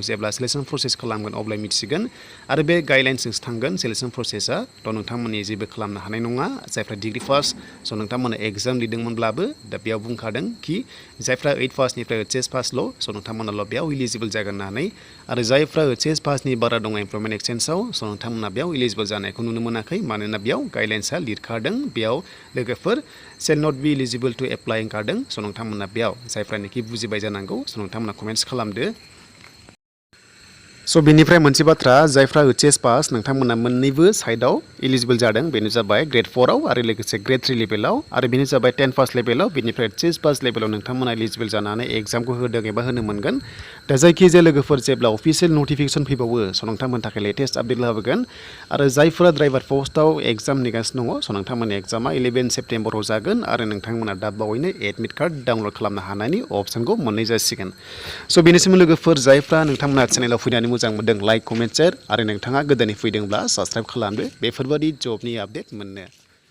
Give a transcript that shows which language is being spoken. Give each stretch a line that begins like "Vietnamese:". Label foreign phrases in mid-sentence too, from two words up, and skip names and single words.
Bodo: जेब्ला सिलेक्शन प्रसेस खालामगोन अब्ला मिथिगोन आरो बे गाइडलाइन्सजोंसो थांगोन सिलेक्शन प्रसेसआ थ' नोंथांमोननि जेबो खालामनो हानाय नङा जायफ्रा
English: degree pass
Bodo: स' नोंथांमोना एग्जाम लिरदोंमोनब्लाबो दा बेयाव बुंखादों कि जायफ्रा 8 पासनिफ्राय HS पासल' स' नोंथांमोनाल' बेयाव इलिजिबोल जागोन होननानै आरो जायफ्रा HS पासनि बारा दङ एमप्लयमेन्ट एक्सचेन्जआव स' नोंथांमोना बेयाव इलिजिबोल जानायखौ नुनो मोनाखै मानोना बेयाव गाइडलाइन्सआ लिरखादों बेयाव लोगोफोर
English: shall not be eligible to apply
Bodo: ओंखारदों स' नोंथांमोना बेयाव जायफ्रानोखि बुजिबाय जानांगौ स' नोंथांमोना कमेन्ट्स खालामदो स' बेनिफ्राय मोनसे बाथ्रा जायफ्रा HS पास नोंथांमोना मोननैबो साइडआव इलिजिबोल जादों बेनो जाबाय ग्रेड 4 आव आरो लोगोसे ग्रेड 3 लेभेलाव आरो बेनो जाबाय 10 पास लेभेलाव बेनिफ्राय HS पास लेभेलाव नोंथांमोना इलिजिबोल जानानै एग्जामखौ होदों एबा होनो मोनगोन दा जायखिजाया लोगोफोर जेब्ला
English: official notification
Bodo: फैबावो स' नोंथांमोननि थाखाय
English: latest update
Bodo: लाबोगोन आरो जायफोरा ड्राइभार पस्टआव एग्जाम नेगासिनो दङ स' नोंथांमोननि एग्जामा 11 सेप्तेम्बराव जागोन आरो नोंथांमोना दा बावैनो
English: admit card download
Bodo: खालामनो हानायनि अपसनखौ मोननाय जासिगोन स' बेनिसिम लोगोफोर जायफ्रा नोंथांमोना चेनेलाव फैनानै मोजां मोनदों
English: like comment share
Bodo: आरो नोंथाङा गोदानै फैदोंब्ला साबस्क्राइब खालामदो बेफोरबादि जबनि आपडेट मोननो